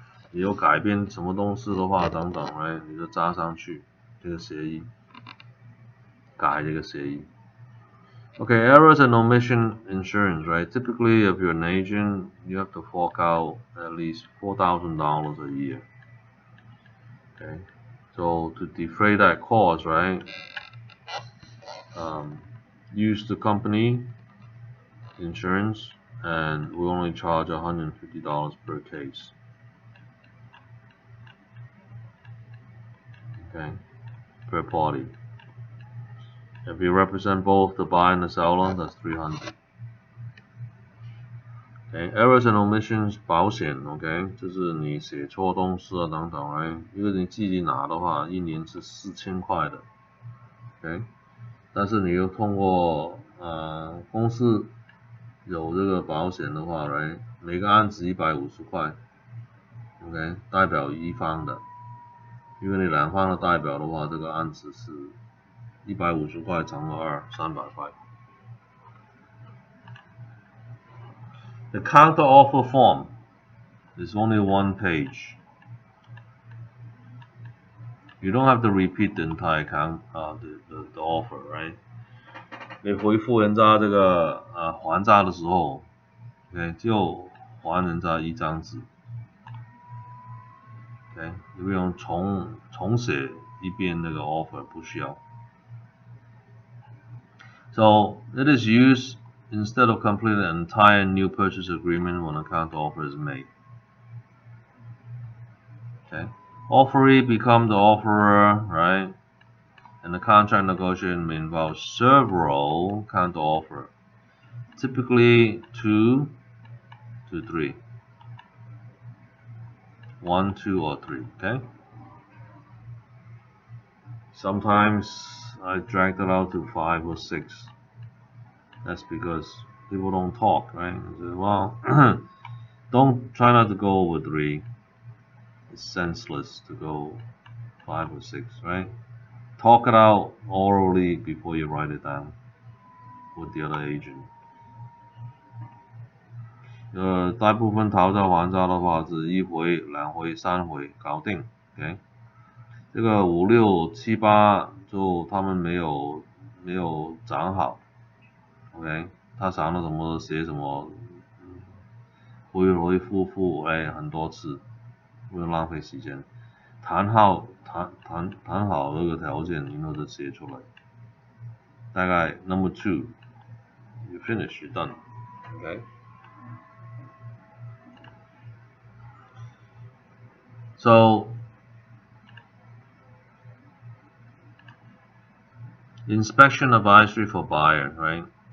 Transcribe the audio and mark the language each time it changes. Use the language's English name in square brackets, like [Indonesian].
[Chinese] 你有改变什么东西的话，等等 ，right？ 你就加上去这个协议，改这个协议。 [English] Okay, errors and omission insurance, right? Typically, if you're an agent, you have to fork out at least $4,000 a year. Okay, so to defray that cost, right? Use the company insurance, and we only charge $150 per case. Okay, per party. If you represent both the buyer and the seller, that's $300. [Chinese] Okay, errors and omissions 保险 ，OK， 就是你写错东西啊等等 ，right？因为你自己拿的话，一年是4000块的 ，OK， 但是你又通过公司有这个保险的话 ，right？每个案子150块 ，OK， 代表一方的，因为你两方的代表的话，这个案子是150块乘以2，300块。 [English] The counter offer form is only one page. You don't have to repeat the entire the offer, right? [Chinese] 你回复人家这个还价的时候 ，OK， 就还人家一张纸 ，OK， 你不用重写一遍那个 offer， 不需要。 [English] So it is used instead of completing an entire new purchase agreement when a counter offer is made. Okay, offeree become the offerer, right? And the contract negotiation may involve several counter offer, typically 2 to 3, 1, 2, or 3. Okay. Sometimes I dragged it out to 5 or 6. That's because people don't talk, right? Well, don't try not to go over 3. It's senseless to go 5 or 6, right? Talk it out orally before you write it down with the other agent. [Chinese] 大部分讨价还价的话是1回、2回、3回搞定 ，OK。这个5、6、7、8就他们没有讲好 ，OK。他想了什么写什么，回回复复很多次，不用浪费时间。谈好这个条件，然后就写出来。大概 [English] number 2 you finish, you're done, okay. So inspection advisory for buyer, right?